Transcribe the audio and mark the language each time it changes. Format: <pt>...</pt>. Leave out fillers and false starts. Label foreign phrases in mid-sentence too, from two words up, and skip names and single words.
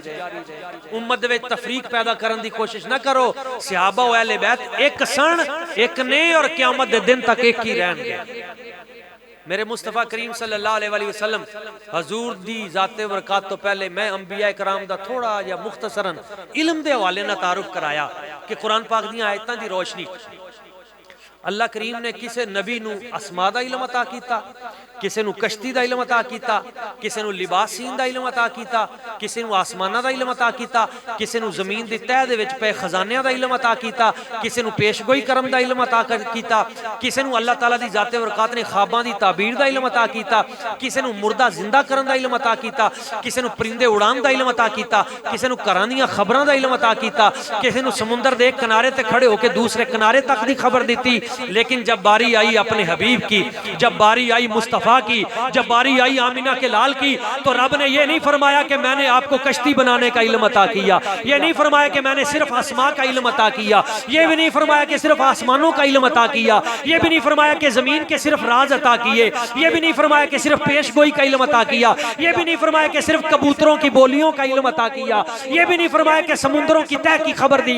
<pa>امت دے تفریق پیدا کرن دی کوشش نہ کرو، صحابہ و اہل بیت ایک سن ایک نے، اور قیامت دے دن تک ایک ہی رہن گے. میرے مصطفیٰ کریم</pa> <ar>صلی اللہ علیہ وآلہ وسلم</ar> <pa>حضور دی ذات برکات تو پہلے میں انبیاء کرام دا تھوڑا یا مختصراً علم دے حوالے نہ تعارف کرایا کہ قرآن پاک دیاں آیتاں دی روشنی اللہ کریم نے کسے نبی نو اسماء دا علم عطا کیتا، کسے نو کشتی دا علم عطا کیتا، کسے نو لباسین دا علم عطا کیتا، کسے نو آسمانہ دا علم عطا کیتا، کسے نو زمین دی تہ دے وچ پے خزانیاں دا علم عطا کیتا، کسے نو پیشگوئی کرم دا علم عطا کیتا، کسے نو اللہ تعالیٰ دی ذات برکات نے خواباں دی تعبیر دا علم عطا کیتا، کسے نو مردہ زندہ کرن دا علم عطا کیتا، کسے نو پرندے اڑان دا علم عطا کیتا، کسے نو گھراں دیاں خبراں دا علم عطا کیتا، کسے نو سمندر دے ایک کنارے تے کھڑے ہو کے دوسرے کنارے تک دی خبر دیتی.</pa> <ur>لیکن جب باری آئی اپنے حبیب کی، جب باری آئی مصطفیٰ کی، جب باری آئی آمینہ کے لال کی، تو رب نے یہ نہیں فرمایا کہ میں نے آپ کو کشتی بنانے کا علم عطا کیا، یہ نہیں فرمایا کہ میں نے صرف اسماء کا علم عطا کیا، یہ بھی نہیں فرمایا کہ صرف آسمانوں کا علم عطا کیا، یہ بھی نہیں فرمایا کہ زمین کے صرف راز عطا کیے، یہ بھی نہیں فرمایا کہ صرف پیش گوئی کا علم عطا کیا، یہ بھی نہیں فرمایا کہ صرف کبوتروں کی بولیوں کا علم عطا کیا، یہ بھی نہیں فرمایا کہ سمندروں کی تہ کی خبر دی.</ur>